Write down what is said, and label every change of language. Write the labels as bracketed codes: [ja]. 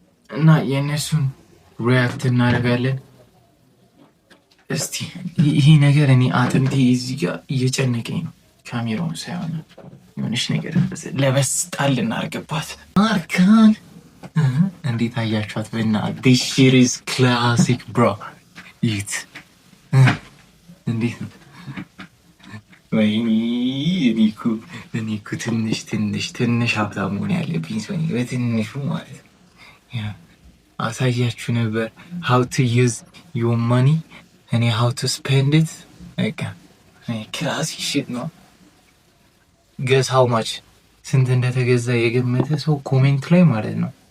[am] እና የእነሱን ሪያክት እናደርጋለን። እስቲ ይሄ ነገር እኔ አጥንቴ እዚህ ጋር እየጨነቀኝ ነው። ካሜራውን ሳይሆን የሆነች ነገር ለበስ ጣል እናርግባት። ማርካን እንዴት አያችኋት? [en] this shit is classic bro [am] ይት እንዴት ነው? ወይኔ እኔ እኮ ትንሽ ሀብታም መሆን ያለብኝ ሰው ነኝ፣ በትንሹ ማለት ነው። አሳያችሁ ነበር [en] how to use your money and how to spend it። [am] በቃ ክላሲክ ሽት ነው። [en] guess how much [am] ስንት እንደተገዛ የገመተ ሰው ኮሜንት ላይ ማለት ነው።